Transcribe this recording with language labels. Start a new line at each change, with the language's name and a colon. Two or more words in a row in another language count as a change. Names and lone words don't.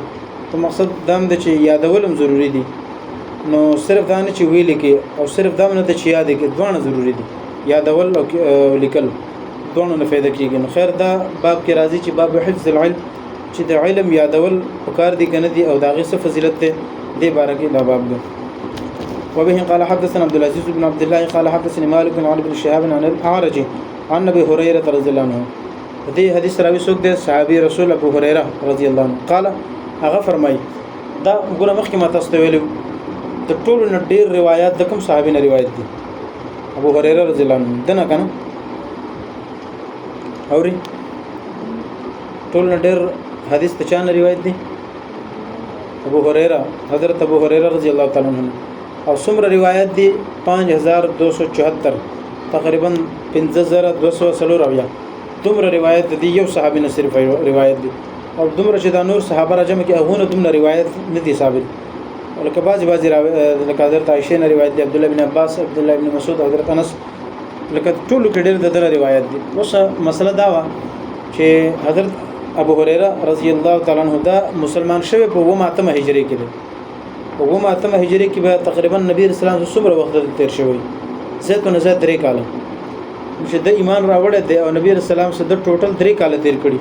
Pashto: ته مقصد دا دی چې یادولم ضروری دي. نو صرف دا نه چې ویل کې او صرف دا نه چې یاد کې دوه ضروری دي. یادول او لیکل دوه نه فائدہ کیږي. نو خیر دا باب کې راځي چې
Arabic: باب حفظ العلم
Pashto: چې د علم یادول پکار دي کنه دي او دا غي څه فضیلت ده دی بارکه دا باب ده.
Arabic: وبه قال حدثنا عبد العزيز بن عبد الله قال حدثني مالك بن علي بن شهاب عن الأعرج عن ابي هريره رضي الله عنه.
Pashto: دې حدیث راوي څوک دی؟
Arabic: صحابي رسول
Pashto: ابو هريره
Arabic: رضی الله عنه.
Pashto: قال هغه فرمای دا ګوره مخکې ما تاسو ته ویلو د ټولو نه ډېر روایت د کوم صحابي نه روایت دي؟ ابو هريره
Arabic: رضی الله عنه
Pashto: دنه کنه اوري ټول نه ډېر حدیث ته چا نه روایت دي؟ ابو هريره، حضرت ابو هريره
Arabic: رضی الله تعالی عنہ.
Pashto: او څومره روایت دي؟ 5274 تقریبا 5240 دومره روایت دي. یو صحابي نه صرف روایت دي او دومره چې دا نور صحابه راجمه کې هغه دومره روایت نه دي ثابت. ولکه بعضی لکه حضرت عائشه نه روایت دي، عبد الله بن عباس، عبد الله بن مسعود، حضرت انس، لکه ټول کې ډېر د روایت دي. اوس مسله دا و چې حضرت ابو هريره
Arabic: رضی الله تعالی عنہ
Pashto: دا مسلمان شوی په 9 هجری کې دی. په 9 هجری کې به تقریبا نبی رسول الله څومره وخت تیر شوی؟ زیاتونه زیات 3 کال چې د ایمان راوړل دی او نبی رسول الله سره د ټوټل 3 کال تیر کړي.